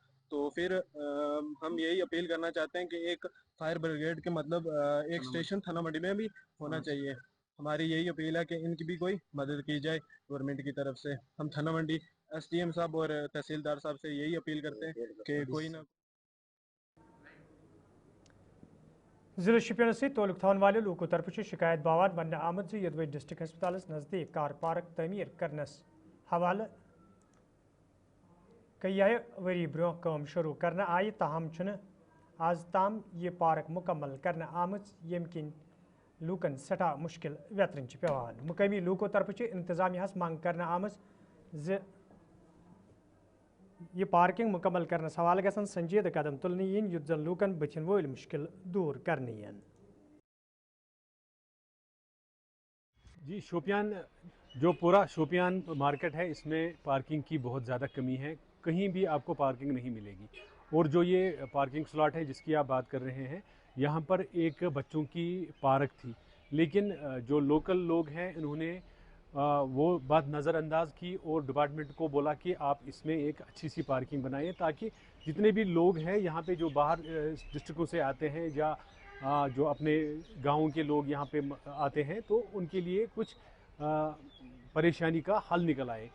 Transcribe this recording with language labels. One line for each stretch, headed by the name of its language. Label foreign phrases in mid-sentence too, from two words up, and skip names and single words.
Hindi: तो फिर हम यही अपील करना चाहते हैं कि एक
English: fire brigade
Hindi: के मतलब एक स्टेशन थाना मंडी में भी होना चाहिए। हमारी यही अपील है कि इनकी भी कोई मदद की जाए गवर्नमेंट की तरफ से। हम थाना मंडी SDM साहब और तहसीलदार साहब से यही अपील करते हैं कि कोई ना
Kashmiri: जिले शुपियन से तोलुक थवन वाले लोगों तरफ शिकायत बावत वन आमद यदवे डिस्ट्रिक्ट हस्पताल नज़दीक
English: car park
Kashmiri: तमीर करनस हवाले कई वरी ब्रोह काम शुरू करना आय, ताहम आज ताम ये पार्क मुकम्मल करना आमज यम किन लूकन सठा मुश्किल व्यतरन पेवान। मुकामी लूकों तरफ इंतजामिया मांग करना आमज ये पार्किंग मुकम्मल करने हवाले गसन संजीदा कदम तुलनी युद्ध जन लूकन बचन वोल मुश्किल दूर करनी।
Hindi: जी शोपियान जो पूरा शोपियान मार्केट है इसमें पार्किंग की बहुत ज़्यादा कमी है, कहीं भी आपको पार्किंग नहीं मिलेगी। और जो ये
English: parking slot
Hindi: है जिसकी आप बात कर रहे हैं, यहाँ पर एक बच्चों की पार्क थी, लेकिन जो लोकल लोग हैं इन्होंने वो बात नज़रअंदाज की और डिपार्टमेंट को बोला कि आप इसमें एक अच्छी सी पार्किंग बनाइए ताकि जितने भी लोग हैं यहाँ पे जो बाहर डिस्ट्रिक्टों से आते हैं या जो अपने गाँव के लोग यहाँ पे आते हैं तो उनके लिए कुछ परेशानी का हल निकल आए।